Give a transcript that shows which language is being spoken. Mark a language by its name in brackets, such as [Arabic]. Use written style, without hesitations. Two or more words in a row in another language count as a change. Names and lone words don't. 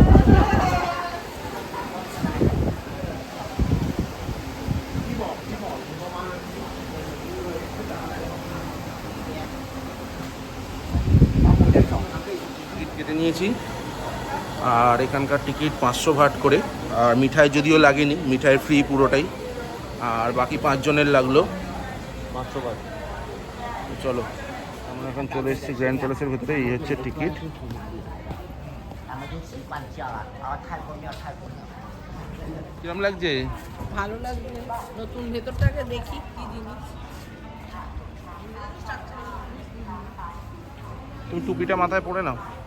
[Bangla] টিকিট কেটে নিয়েছি, আর এখানকার টিকিট 500 ভাট করে। আর মিঠাই যদিও লাগেনি, মিঠাই ফ্রি পুরোটাই। আর বাকি 5 জনের লাগলো 500 ভাট। চলো আমরা এখন চলে এসেছি গ্র্যান্ড প্যালেসের ভিতরে। এই হচ্ছে টিকিট। [Chinese] 咱们就习惯叫了，泰国庙，泰国庙。 [Bangla] কিরম লাগছে? ভালো লাগবে। নতুন ভেতরটাকে দেখি কি জিনিস। তুমি টুপিটা মাথায় পরে নাও।